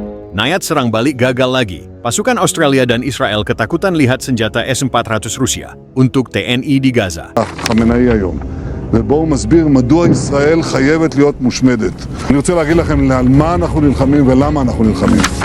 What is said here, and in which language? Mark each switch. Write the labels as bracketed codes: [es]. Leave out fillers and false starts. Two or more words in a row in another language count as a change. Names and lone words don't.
[id] Nayat serang balik gagal lagi. Pasukan Australia dan Israel ketakutan lihat senjata S-400 Rusia untuk TNI di Gaza. [he] חמינאי היום, ובו הוא מסביר מדוע ישראל חייבת להיות מושמדת. אני רוצה להגיד לכם על מה אנחנו נלחמים ולמה אנחנו נלחמים.